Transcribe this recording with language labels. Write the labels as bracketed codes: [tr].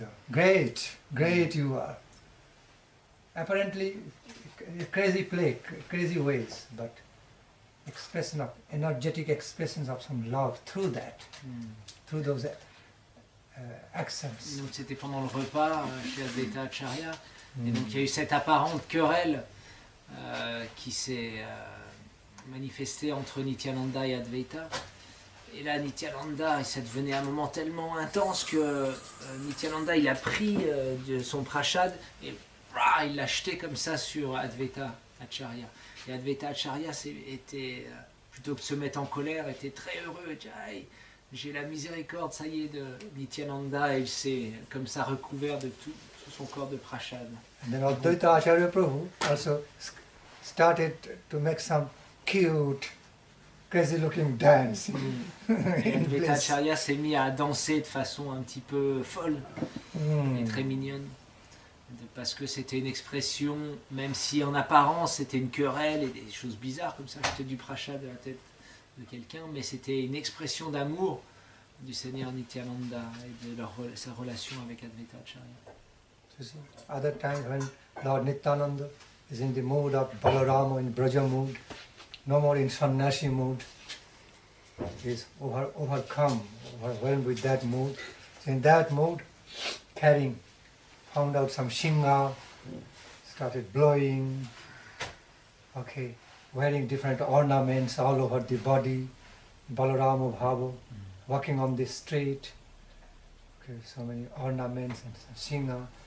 [en] Great you are. Apparently, crazy play, crazy ways, but energetic expressions of some love through that, through those accents. [fr] Donc c'était pendant le repas chez Advaita Acharya, et donc il y a eu cette apparente querelle qui s'est manifestée entre Nityananda et Advaita. Et là, Nityananda, ça devenait un moment tellement intense que Nityananda, il a pris son prashad et il l'a jeté comme ça sur Advaita Acharya. Et Advaita Acharya était, plutôt que de se mettre en colère, était très heureux. Il dit, j'ai la miséricorde, ça y est, de Nityananda, et il s'est comme ça recouvert de tout son corps de prashad. [en] And then Advaita Acharya Prabhu also started to make some cute, crazy-looking dance. [fr] Advaita Acharya s'est mis à danser de façon un petit peu folle et très mignonne, parce que c'était une expression, même si en apparence c'était une querelle et des choses bizarres comme ça, jeter du prashad de la tête de quelqu'un, mais c'était une expression d'amour du Seigneur Nityananda et de sa relation avec Advaita Acharya. [en] Other times when Lord Nityananda is in the mood of Balarama, in Braja mood, no more in sannyasi mood, he is overwhelmed with that mood. So in that mood, found out some shinga, started blowing, wearing different ornaments all over the body, Balarama Bhava, walking on the street, so many ornaments and some shinga.